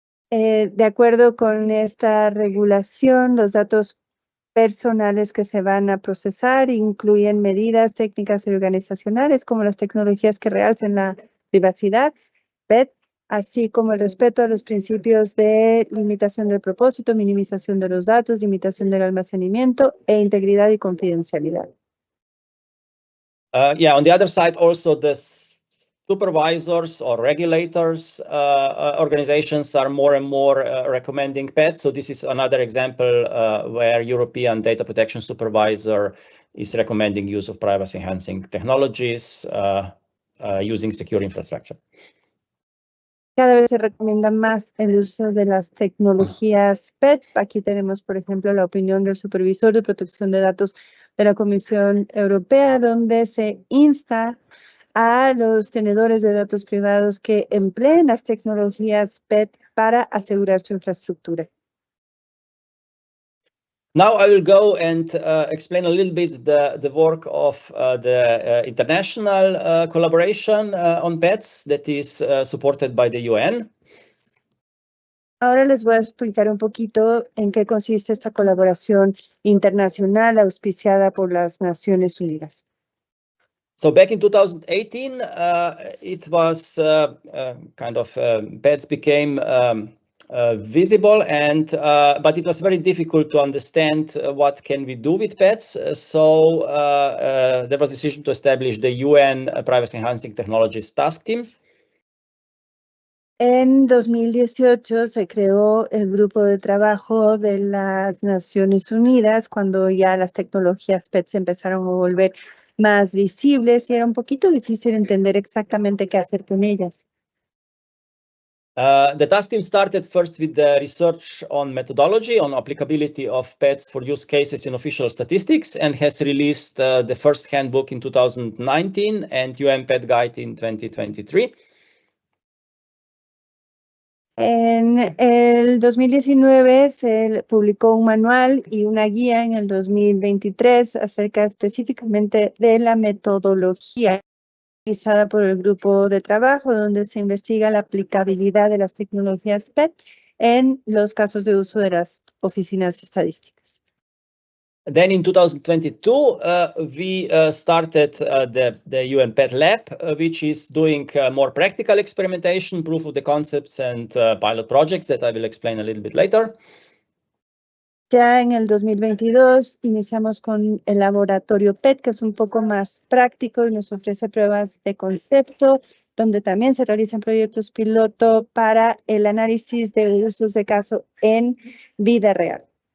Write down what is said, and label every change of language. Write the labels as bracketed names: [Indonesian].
[Spanish] De acuerdo con esta regulación, los datos personales que se van a procesar incluyen medidas técnicas y organizacionales como las tecnologías que realcen la privacidad, PET, así como el respeto a los principios de limitación del propósito, minimización de los datos, limitación del almacenamiento e integridad y confidencialidad. [English] On the other side, also the supervisors or regulators organizations are more and more recommending PET. So this is another example where European Data Protection Supervisor is recommending use of privacy-enhancing technologies using secure infrastructure. [Spanish] Cada vez se recomienda más el uso de las tecnologías PET. Aquí tenemos, por ejemplo, la opinión del Supervisor de Protección de Datos de la Comisión Europea, donde se insta a los tenedores de datos privados que empleen las tecnologías PET para asegurar su infraestructura. [English] Now I will go and explain a little bit the work of the international collaboration on PETs that is supported by the UN. [Spanish] Ahora les voy a explicar un poquito en qué consiste esta colaboración internacional auspiciada por las Naciones Unidas. [English] So back in 2018, it was PETs became visible, and but it was very difficult to understand what can we do with pets. So there was a decision to establish the UN Privacy Enhancing Technologies Task Team. [Spanish] En 2018 se creó el grupo de trabajo de las Naciones Unidas cuando ya las tecnologías PET se empezaron a volver más visibles y era un poquito difícil entender exactamente qué hacer con ellas. [English] The task team started first with the research on methodology, on applicability of pets for use cases in official statistics, and has released the first handbook in 2019 and UN Pet Guide in 2023. [Spanish] En el 2019 se publicó un manual y una guía en el 2023 acerca específicamente de la metodología realizada por el grupo de trabajo, donde se investiga la aplicabilidad de las tecnologías PET en los casos de uso de las oficinas estadísticas. [English] Then in 2022, we started the UN Pet Lab, which is doing more practical experimentation, proof of the concepts, and pilot projects that I will explain a little bit later. [Spanish] Ya en el 2022 iniciamos con el laboratorio PET, que es un poco más práctico y nos ofrece pruebas de concepto, donde también se realizan proyectos piloto para el análisis de usos de caso en vida real.